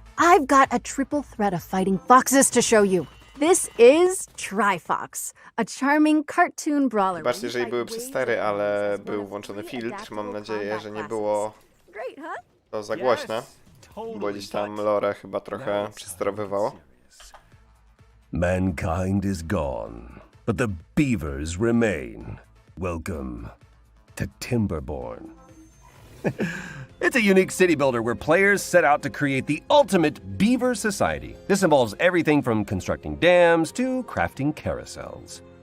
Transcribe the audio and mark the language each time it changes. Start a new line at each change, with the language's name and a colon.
English: I've got a triple threat of fighting foxes to show you. This is Trifox, a charming cartoon brawler.
Polish: Zobaczcie, jeżeli były przestery, ale był włączony filtr. Mam nadzieję, że nie było to za głośne, bo gdzieś tam lore chyba trochę przesterowywało.
English: Mankind is gone, but the beavers remain. Welcome to Timberborn. It's a unique city builder where players set out to create the ultimate beaver society. This involves everything from constructing dams to crafting carousels.